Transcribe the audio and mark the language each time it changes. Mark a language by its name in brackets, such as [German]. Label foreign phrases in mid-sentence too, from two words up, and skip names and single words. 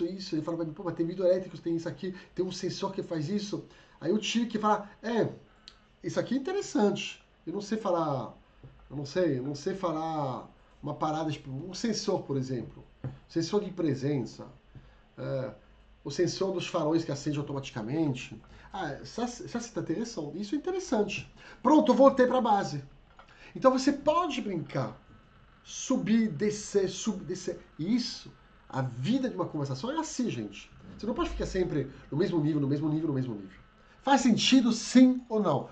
[Portuguese] Ele fala pra mim, pô, mas tem vidro elétrico, tem isso aqui, tem um sensor que faz isso. Aí eu tive que falar, isso aqui é interessante. Eu não sei falar uma parada, tipo, um sensor, por exemplo. Sensor de presença. O sensor dos faróis que acende automaticamente. [French] Ça c'est intéressant. [Portuguese] Isso é interessante. Pronto, eu voltei para a base. Então você pode brincar. Subir, descer, descer. Isso, a vida de uma conversação é assim, gente. Você não pode ficar sempre no mesmo nível, no mesmo nível, no mesmo nível. Faz sentido sim ou não?